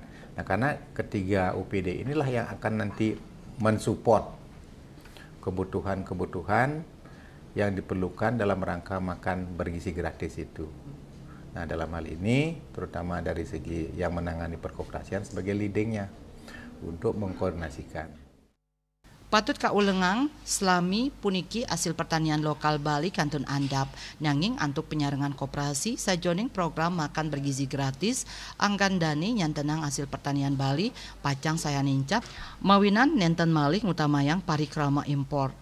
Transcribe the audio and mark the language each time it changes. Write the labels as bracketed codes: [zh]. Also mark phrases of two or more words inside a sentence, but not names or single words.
[id] Nah, karena ketiga OPD inilah yang akan nanti mensupport kebutuhan-kebutuhan yang diperlukan dalam rangka makan bergizi gratis itu. Nah, dalam hal ini terutama dari segi yang menangani perkoperasian sebagai leadingnya untuk mengkoordinasikan. [ban] Patut kaulengang selami puniki [id] hasil pertanian lokal Bali [ban] kantun andap nanging antuk penyarengan koperasi sajoning program makan bergizi gratis anggan dani nyantenang [id] hasil pertanian Bali [ban] pacang saya nincap mawinan nenten malih ngutamayang parikrama impor.